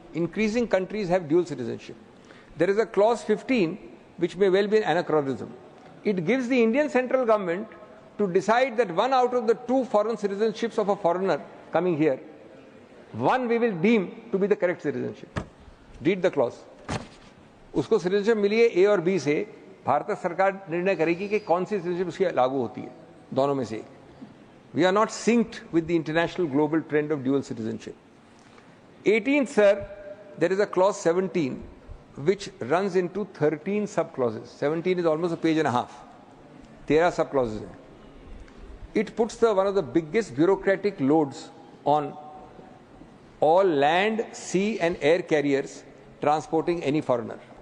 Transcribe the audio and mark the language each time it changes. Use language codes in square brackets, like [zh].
[en] Increasing countries have dual citizenship. There is a clause 15 which may well be an anachronism. It gives the Indian central government to decide that 1 out of the 2 foreign citizenships of a foreigner coming here, 1 we will deem to be the correct citizenship. Read the clause. [hi] उसको citizenship मिली है A और B से, भारत सरकार निर्णय करेगी कि कौन सी citizenship उसकी लागू होती है, दोनों में से एक. [en] We are not synced with the international global trend of dual citizenship. 18th, sir, there is a clause 17 which runs into 13 sub-clauses. 17 is almost a page and a half. 13 sub-clauses. It puts one of the biggest bureaucratic loads on all land, sea and air carriers transporting any foreigner.